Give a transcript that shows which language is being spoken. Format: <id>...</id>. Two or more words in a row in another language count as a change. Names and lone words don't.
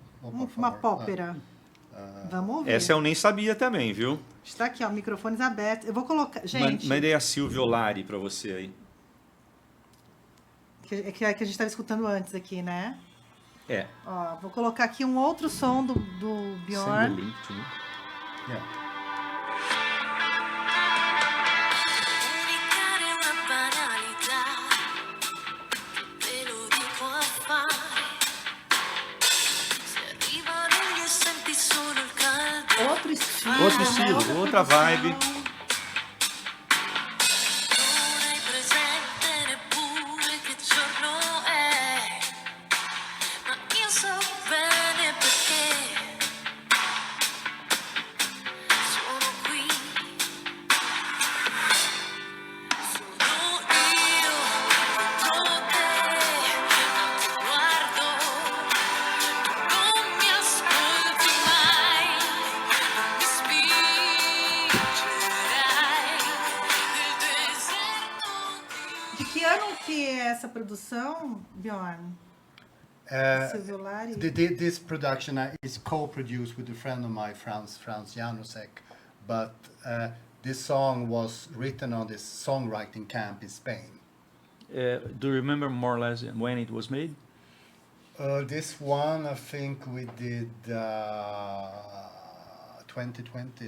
<pt>Uma pópera. Vamos ouvir. Essa eu nem sabia também, viu? Está aqui, ó, microfones abertos. Eu vou colocar... Gente, Mandei a Silvia Olari para você aí. que a gente estava escutando antes aqui, né? É. Ó, vou colocar aqui um outro som do</pt> <en>Send the Bjorn. link to me. Yeah.</en> <it>Comunicare una banalità, te lo dico a fare. Se arrivano gli e senti solo il caldo.</it> <pt>Outro estilo. Outro estilo, outra vibe.</pt> <it>Non hai presente neppure che giorno è, ma io so bene perché sono qui. Sono io contro te, non ti guardo, non mi ascolti mai, non mi spingerai nel deserto</it> <pt>De que ano que é essa produção, Bjorn? Silvio Olari?</pt> <en>This production is co-produced with a friend of mine, Franz Janusek, but this song was written on this songwriting camp in Spain. Do you remember more or less when it was made? This one, I think we did 2020.</en>